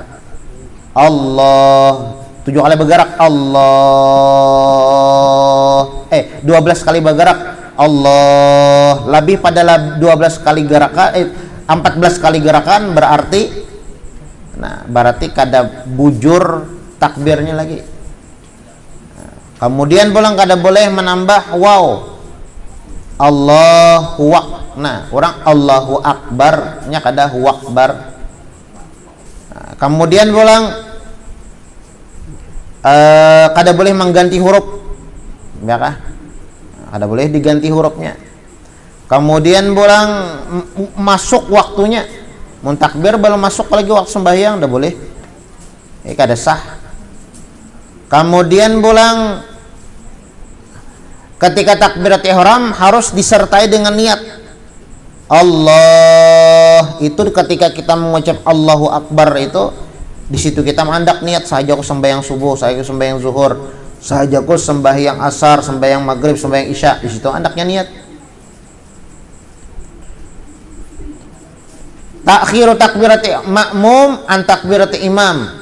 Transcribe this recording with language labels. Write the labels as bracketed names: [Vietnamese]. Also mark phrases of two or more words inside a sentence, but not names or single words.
[Indonesian] Allah, 7 kali bergerak Allah. 12 kali bergerak Allah. [Banjar] Lebih pada 12 kali gerakan 14 kali gerakan berarti, nah berarti kada bujur takbirnya lagi. Kemudian pulang kada boleh menambah waw [Arabic] Allahu Akbar. [Banjar] Nah, orang [Arabic] Allahu Akbar [Banjar] nya kada [Arabic] hu akbar. [Banjar] Nah, kemudian pulang kada boleh mengganti huruf, ya kah? Kada boleh diganti hurufnya. Kemudian pulang masuk waktunya, mun takbir belum masuk lagi waktu sembahyang, dah boleh. Kada sah. Kemudian pulang ketika [Arabic] takbirat ihram [Banjar] harus disertai dengan niat Allah. [Indonesian] Itu ketika kita mengucap [Arabic] Allahu Akbar [Indonesian] itu, di situ kita menghendak niat, saja aku sembahyang subuh, saya aku sembahyang zuhur, saja aku sembahyang asar, sembahyang maghrib, sembahyang isya. Di situ hendaknya niat. [Arabic] Takhiru takbirati makmum an takbirati imam.